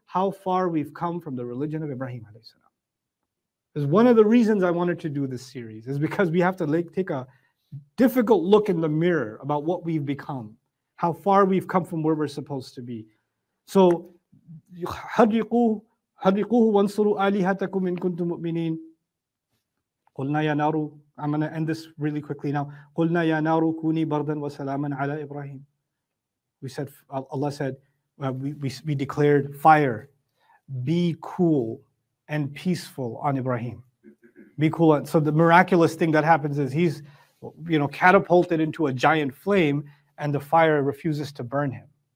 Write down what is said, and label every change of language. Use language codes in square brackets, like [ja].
[en] How far we've come from the religion of Ibrahim alayhi salam. Is one of the reasons I wanted to do this series, is because we have to take a difficult look in the mirror about what we've become, how far we've come from where we're supposed to be. [ar] So, حرقوه وانصروا آلهتكم إن كنتم مؤمنين. قلنا يا نار. [en] I'm going to end this really quickly now. [ar] قلنا يا نار كوني بردا وسلاما على إبراهيم. [en] We said, Allah said, we declared fire, be cool and peaceful on Ibrahim. Be cool. So the miraculous thing that happens is he's, catapulted into a giant flame, and the fire refuses to burn him.